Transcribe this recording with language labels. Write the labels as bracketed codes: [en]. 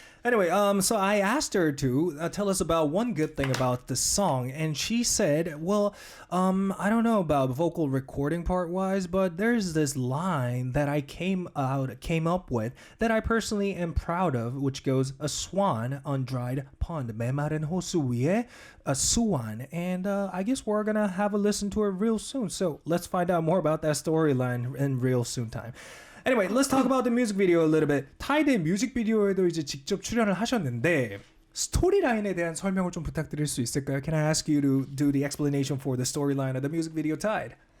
[en] Anyway, so I asked her to tell us about one good thing about the song, and she said, well, I don't know about vocal recording part-wise, but there's this line that I came up with that I personally am proud of, which goes, a swan on dried pond, [ko] 메마른 호수 위에 [en] a swan, and I guess we're gonna have a listen to it real soon. So let's find out more about that storyline in real soon time. Anyway, let's talk about the music video a little bit. [ko] 타이드의 뮤직비디오에도 이제 직접 출연을 하셨는데 스토리라인에 대한 설명을 좀 부탁드릴 수 있을까요? [en] Can I ask you to do the explanation for the storyline of the music video Tide?